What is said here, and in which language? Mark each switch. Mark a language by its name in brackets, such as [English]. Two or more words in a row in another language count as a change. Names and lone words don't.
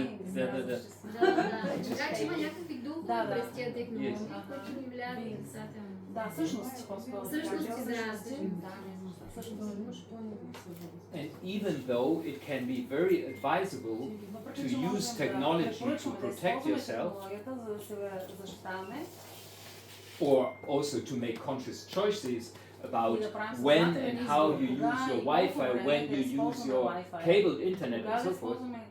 [Bulgarian] Така че има някакви духове през тия технологии, които ни влияят отрицателно. Да, същности [English] And even though it can be very advisable to use technology to protect yourself, or also to make conscious choices about when and how you use your Wi-Fi, when you use your cabled internet and so forth.